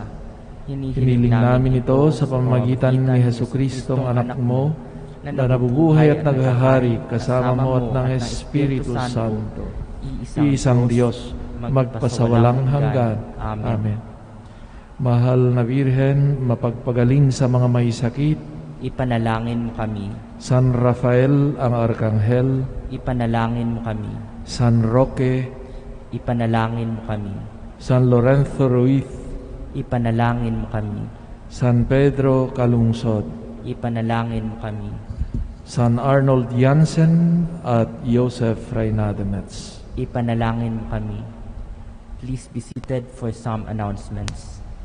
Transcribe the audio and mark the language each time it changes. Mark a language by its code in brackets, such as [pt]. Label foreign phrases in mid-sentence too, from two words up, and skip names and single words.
[tl] Hinihiling namin ito sa pamamagitan ni Jesucristo, ang anak mo, na nabubuhay at naghahari kasama mo at ng Espiritu Santo, iisang Diyos, magpasawalang hanggan. Amen. Mahal na Birhen, mapagpagaling sa mga may sakit, ipanalangin mo kami. San Rafael ang Arkanghel, Ipanalangin mo kami. San Roque, Ipanalangin mo kami. San Lorenzo Ruiz, Ipanalangin mo kami. San Pedro Calungsod, Ipanalangin mo kami. San Arnold Jansen at Joseph Reynademets. Ipanalangin mo kami. [en] Please be seated for some announcements.